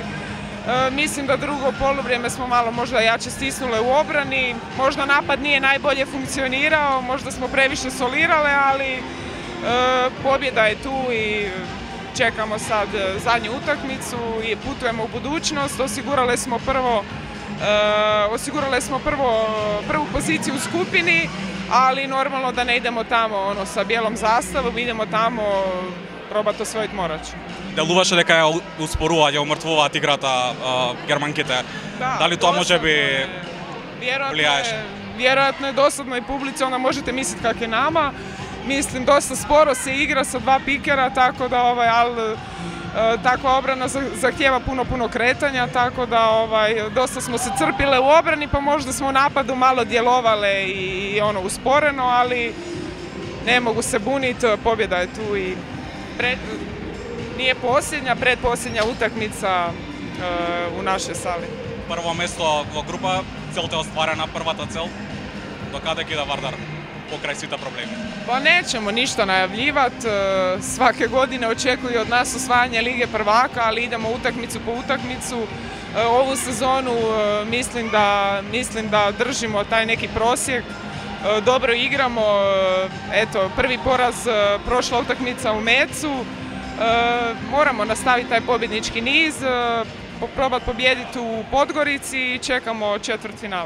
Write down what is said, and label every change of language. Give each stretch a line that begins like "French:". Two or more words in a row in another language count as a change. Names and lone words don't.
Croatian: Mislim da drugo poluvrijeme smo malo možda jače stisnule u obrani, možda napad nije najbolje funkcionirao, možda smo previše solirale, ali pobjeda je tu i čekamo sad zadnju utakmicu i putujemo u budućnost. Osigurale smo prvu poziciju u skupini, ali normalno da ne idemo tamo sa bijelom zastavom, idemo tamo probati osvojiti Morač.
Macedonian: Делуваше дека ја успорува, ја умртвуваат играта германките. Дали тоа може би влијаеше?
Croatian: Vjerojatno je dosadno i publici, onda možete misliti kak je nama. Mislim, dosta sporo se igra sa dva pikera, tako da ali takva obrana zahtijeva puno kretanja, tako da dosta smo se crpile u obrani, pa možda smo u napadu malo djelovale i usporeno, ali ne mogu se buniti, pobjeda je tu i nije posljednja, predposljednja utakmica u našoj sali.
Macedonian: Прво место во група, целта е остварена, првата цел. До каде кида Вардар покрај сите проблеми?
Croatian: Pa nećemo ništa najavljivati, svake godine očekuju od nas osvajanje Lige prvaka, ali idemo utakmicu po utakmicu. Ovu sezonu mislim da držimo taj neki prosjek, dobro igramo, eto prvi poraz prošla utakmica u Mecu, moramo nastaviti taj pobjednički niz, probati pobijediti u Podgorici i čekamo četvrtfinale.